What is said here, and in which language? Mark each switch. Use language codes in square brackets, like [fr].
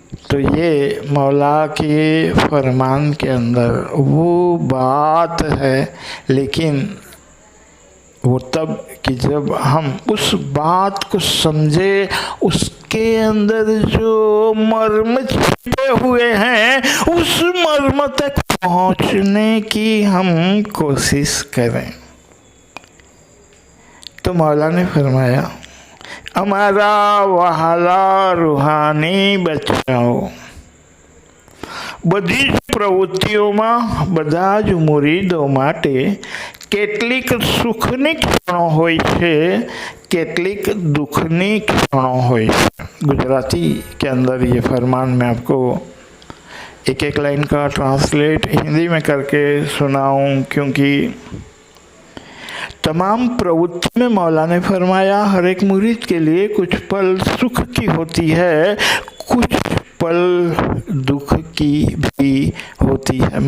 [hi] तो ये मौला के फरमान के अंदर वो बात है, लेकिन वो तब कि जब हम उस बात को समझे, उसके अंदर जो मर्म छिपे हुए हैं उस मर्म तक पहुंचने की हम कोशिश करें। तो मौला ने फरमाया, [gu] અમારા વહાલા રૂહાની બચ્ચાઓ, બધી જ પ્રવૃત્તિઓમાં બધા જ મુરીદો માટે કેટલીક સુખની ક્ષણો હોય છે, કેટલીક दुखनी क्षणों હોય છે। [hi] गुजराती के अंदर ये फरमान मैं आपको एक एक लाइन का ट्रांसलेट हिंदी में करके सुनाऊं, क्योंकि तमाम प्रवृत्ति में मौला ने फरमाया हर एक मुरीद के लिए कुछ पल सुख की होती है, कुछ पल दुख की भी होती है।